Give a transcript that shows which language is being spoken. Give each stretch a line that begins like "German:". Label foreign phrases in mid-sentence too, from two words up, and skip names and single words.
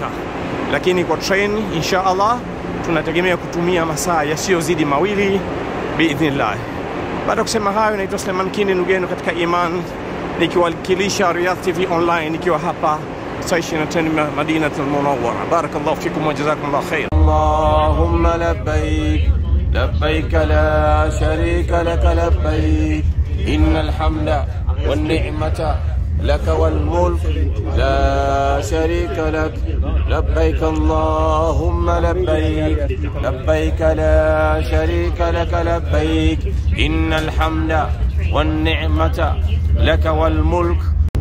Swahili: Lakini kwa train inshallah tunategemea kutumia masaa yasiyozidi 2 biidhnillah. Baada kusema hayo, naitwa Suleiman Kindi, ndugu yenu katika iman, nikiwakilisha Riyadh TV Online, nikiwa hapa station 10 Madinatul Munawwara.
Arabic: بارك الله فيكم وجزاكم الله خير. اللهم لبيك لبيك لا شريك لك لبيك إن الحمد والنعمة لك والملك لا شريك لك لبيك اللهم لبيك لبيك لا شريك لك لبيك إن الحمد والنعمة لك والملك